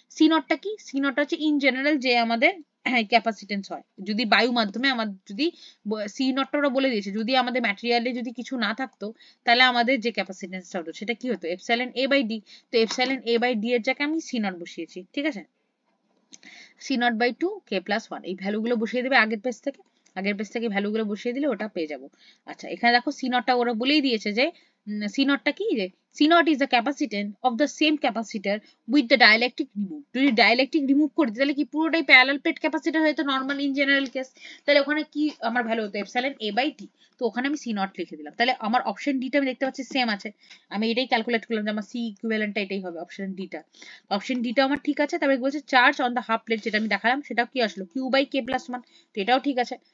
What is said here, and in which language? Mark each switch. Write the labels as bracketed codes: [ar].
[bn] C0টা কি, C0টা হচ্ছে in general যে আমাদের ক্যাপাসিটেন্স হয় যদি বায়ু মাধ্যমে, আমার যদি C0টা ওরা বলে দিয়েছে, যদি আমাদের ম্যাটেরিয়ালে যদি কিছু না থাকতো তাহলে আমাদের যে ক্যাপাসিটেন্সটা হতো সেটা কি হতো, এপসাইলন A বাই D। তো এপসাইলন A বাই D এর জায়গায় আমি C0 বসিয়েছি, ঠিক আছে। C0 বাই 2 K প্লাস 1, এই ভ্যালুগুলো বসিয়ে দেবে আগের পেজ থেকে ভ্যালুগুলো বসিয়ে দিলে ওটা পেয়ে যাবো। আচ্ছা, এখানে দেখো C0টা ওরা বলেই দিয়েছে যে C0টা কি, যে [en] C0 is the capacitance of the same capacitor with the dielectric remove। [bn] যদি ডাইলেকট্রিক রিমুভ করি তাহলে কি পুরোটাই প্যারালাল প্লেট ক্যাপাসিটর হয়তো নরমাল ইন জেনারেল কেস, তাহলে ওখানে কি আমার ভ্যালু হতো এপসাইলন A বাই T। তো ওখানে আমি C0 লিখে দিলাম। তাহলে আমার অপশন ডি টা আমি দেখতে পাচ্ছি সেম আছে, আমি এটাই ক্যালকুলেট করলাম যে আমার C ইকুইভ্যালেন্টটা এটাই হবে, অপশন ডি টা। অপশন ডি টা আমার ঠিক আছে। তারপরে বলছে charge on the half plate, যেটা আমি দেখালাম সেটাও কি আসলো, Q বাই K প্লাস 1। তো এটাও ঠিক আছে।